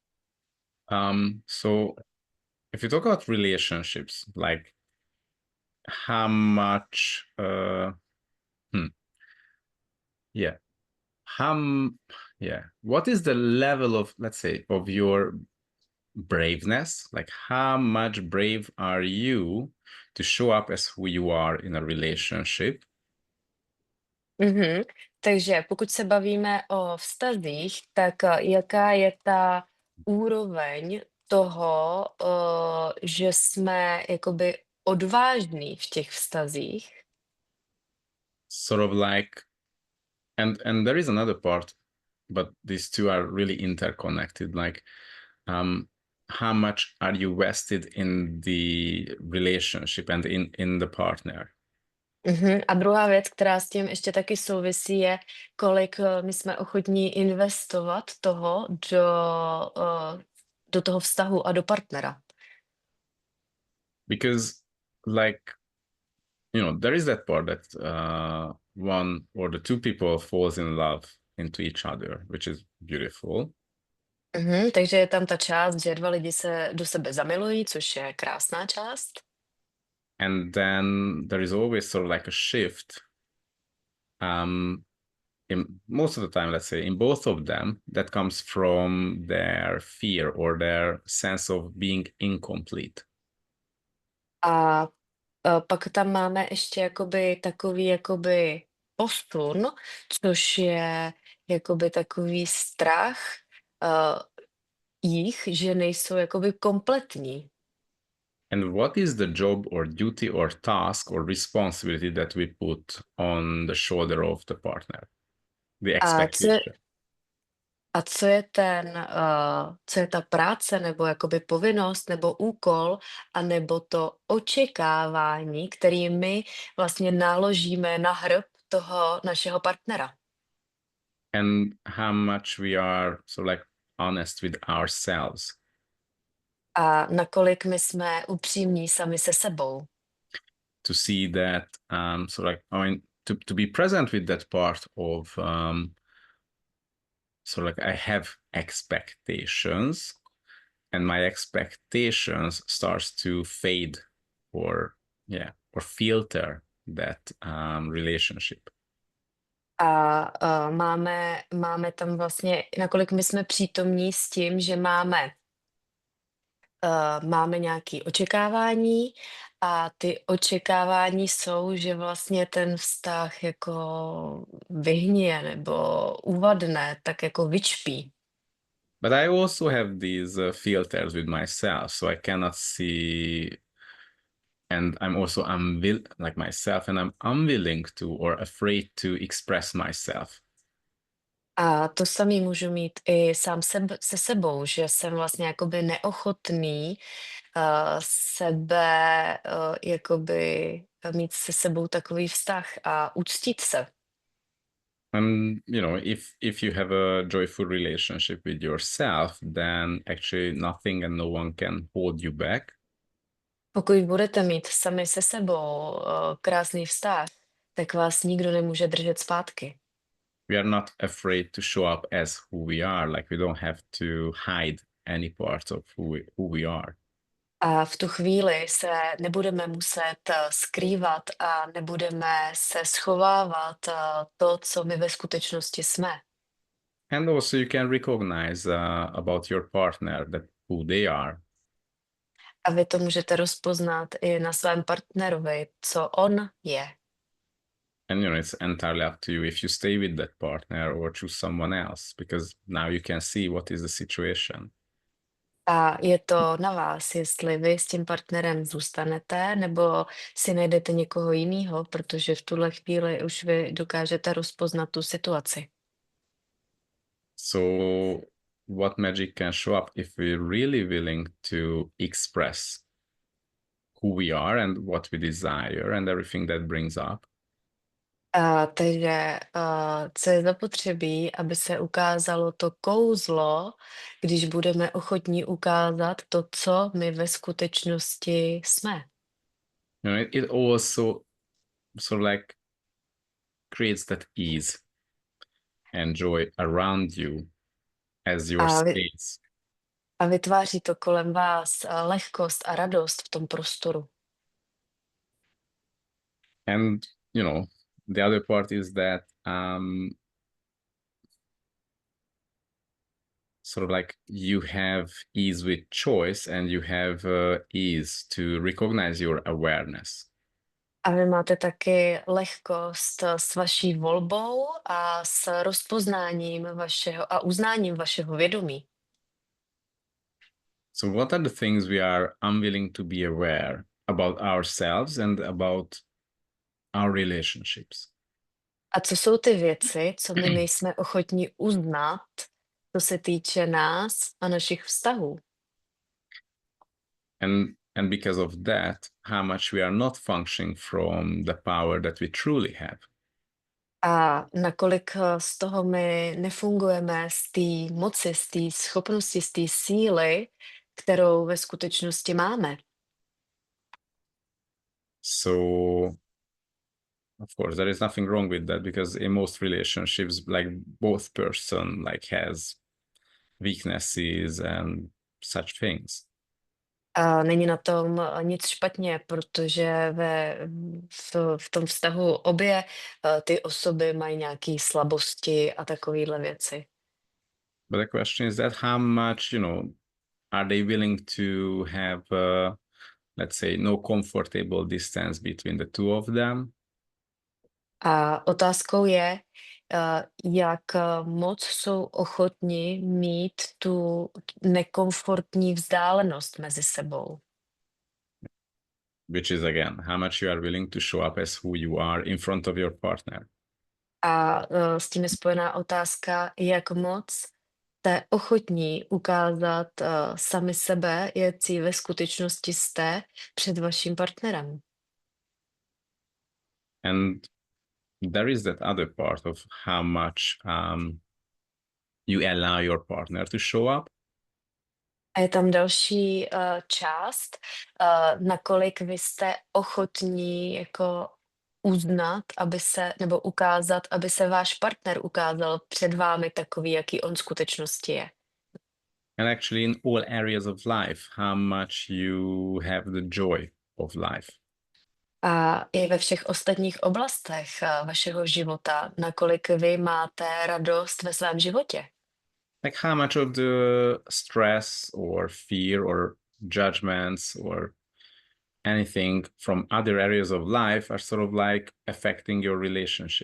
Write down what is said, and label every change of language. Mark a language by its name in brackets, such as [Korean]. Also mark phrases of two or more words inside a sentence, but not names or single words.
[English] So if you talk about relationships, like how much, what is the level of, let's say, of your braveness? Like how much brave are you to show up as who you are in a relationship? [Czech] Takže pokud se bavíme o vztazích, tak jaká je ta úroveň toho, že jsme jakoby odvážní v těch vztazích? [English] Sort of like, and there is another part, but these two are really interconnected. Like, how much are you vested in the relationship and in the partner? [Czech] A druhá věc, která s tím ještě taky souvisí, je, kolik my jsme ochotní investovat toho do toho vztahu a do partnera. [English] Because, like, there is that part that one or the two people falls in love into each other, which is beautiful. [Czech] Takže je tam ta část, že dva lidi se do sebe zamilují, což je krásná část. [English] And then there is always sort of like a shift. In most of the time, let's say, in both of them, that comes from their fear or their sense of being incomplete. [Czech] A pak tam máme ještě jakoby takový jakoby posun, což je jakoby takový strach jich, že nejsou jakoby kompletní. [English] And what is the job or duty or task or responsibility that we put on the shoulder of the partner? The expectation. [Czech] A co je ta práce, nebo jakoby povinnost, nebo úkol, a nebo to očekávání, který my vlastně naložíme na hrb toho našeho partnera? [English] And how much we are sort of like honest with ourselves. [Czech] A nakolik my jsme upřímní sami se sebou. [English] To see that, sort of like, I mean, to be present with that part of, so like I have expectations, and my expectations starts to fade or filter that relationship. [Czech] A máme tam vlastně, nakolik my jsme přítomní s tím, že máme nějaké očekávání, a ty očekávání jsou, že vlastně ten vztah jako vyhnije nebo uvadne, tak jako vyčpí. [English] But I also have these filters with myself, so I cannot see, and I'm also like myself, and I'm unwilling to or afraid to express myself. [Czech] A to samý můžu mít i sám se sebou, že jsem vlastně jakoby neochotný jakoby mít se sebou takový vztah a uctít se. [English] And if you have a joyful relationship with yourself, then actually nothing and no one can hold you back. [Czech] Pokud budete mít sami se sebou krásný vztah, tak vás nikdo nemůže držet zpátky. [English] We are not afraid to show up as who we are, like we don't have to hide any parts of who we are. [Czech] A v tu chvíli se nebudeme muset skrývat a nebudeme se schovávat to, co my ve skutečnosti jsme. [English] And also you can recognize about your partner that who they are. [Czech] A vy to můžete rozpoznat i na svém partnerovi, co on je. [English] And it's entirely up to you if you stay with that partner or choose someone else, because now you can see what is the situation. [Czech] A je to na vás, jestli vy s tím partnerem zůstanete, nebo si najdete někoho jiného, protože v tuhle chvíli už vy dokážete rozpoznat tu situaci. [English] So what magic can show up if we're really willing to express who we are and what we desire and everything that brings up? [Czech] Takže co je zapotřebí, aby se ukázalo to kouzlo, když budeme ochotní ukázat to, co my ve skutečnosti jsme. [English] It also sort of like creates that ease and joy around you as your [Czech] A, vy, [English] space. [Czech] a vytváří to kolem vás lehkost a radost v tom prostoru. [English] And, the other part is that sort of like you have ease with choice and you have ease to recognize your awareness. [Czech] A vy máte taky lehkost s vaší volbou a s rozpoznáním vašeho a uznáním vašeho vědomí. [English] So what are the things we are unwilling to be aware about ourselves and about our relationships? [Czech] A co jsou ty věci, co my nejsme ochotní uznat, co se týče nás a našich vztahů? [English] And because of that, how much we are not functioning from the power that we truly have. [Czech] A nakolik z toho my nefungujeme z té moci, z té schopnosti, z té síly, kterou ve skutečnosti máme. [English] So, of course, there is nothing wrong with that because in most relationships, like both person has weaknesses and such things. [Czech] A není na tom nic špatně, protože v tom vztahu obě ty osoby mají nějaké slabosti a takovéhle věci. [English] But the question is that how much, are they willing to have, let's say, no comfortable distance between the two of them? [Czech] A otázkou je, jak moc jsou ochotni mít tu nekomfortní vzdálenost mezi sebou. [English] Which is, again, how much you are willing to show up as who you are in front of your partner. [Czech] A s tím je spojená otázka, jak moc jste ochotní ukázat sami sebe, jaký ve skutečnosti jste před vaším partnerem. [English] And there is that other part of how much you allow your partner to show up. [Czech] A je tam další část, nakolik vy jste ochotní jako uznat, nebo ukázat, aby se váš partner ukázal před vámi takový, jaký on skutečnosti je. [English] And actually in all areas of life, how much you have the joy of life. [Czech] A i ve všech ostatních oblastech vašeho života, nakolik vy máte radost ve svém životě. [English] Like how much of the stress or fear or judgments or anything from other areas of life are sort of like affecting your relationship.